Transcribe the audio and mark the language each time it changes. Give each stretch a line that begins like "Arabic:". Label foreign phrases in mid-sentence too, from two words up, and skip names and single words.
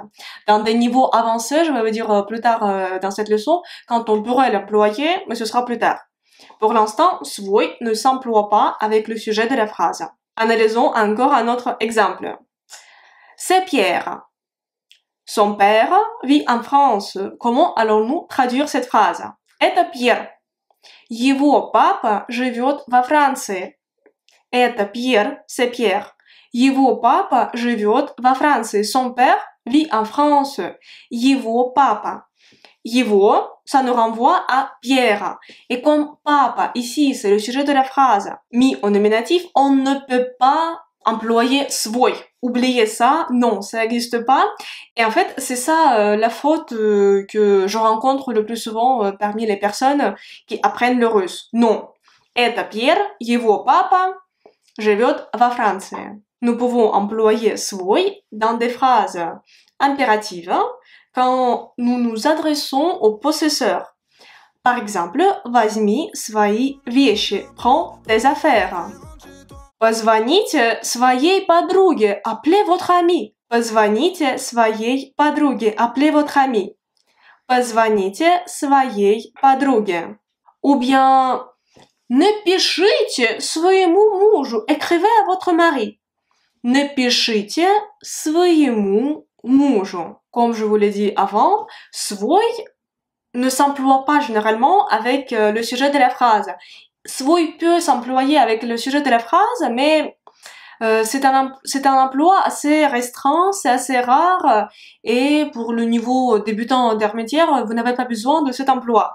French: Dans des niveaux avancés, je vais vous dire plus tard dans cette leçon, quand on pourrait l'employer, mais ce sera plus tard. Pour l'instant, свой ne s'emploie pas avec le sujet de la phrase. Analysons encore un autre exemple. C'est Pierre. Son père vit en France. Comment allons-nous traduire cette phrase?
Russian: Это Pierre. Его папа живет во Франции.
French: Это Pierre, c'est Pierre.
Russian: Его папа живет во Франции.
French: Son père vit en France.
Russian: Его папа.
French: Его, ça nous renvoie à Pierre. Et comme papa, ici, c'est le sujet de la phrase, mis au nominatif, on ne peut pas employer свой. Oubliez ça, non, ça n'existe pas. Et en fait, c'est ça la faute que je rencontre le plus souvent parmi les personnes qui apprennent le russe. Non.
Russian: Это Pierre, его папа живет во Франции.
French: Nous pouvons employer свой dans des phrases impératives quand nous nous adressons au possesseur. Par exemple,
Russian: возьми свои вещи,
French: prends tes affaires.
Russian: Позвоните своей подруге,
French: appelez votre ami.
Russian: Позвоните своей подруге,
French: appelez votre ami.
Russian: Позвоните своей подруге.
French: Ou bien,
Russian: не пишите своему мужу,
French: écrivez à votre mari.
Russian: Не пишите своему мужу.
French: Comme je vous l'ai dit avant, свой ne s'emploie pas généralement avec le sujet de la phrase. Свой peut s'employer avec le sujet de la phrase, mais c'est un emploi assez restreint, c'est assez rare, et pour le niveau débutant intermédiaire, vous n'avez pas besoin de cet emploi.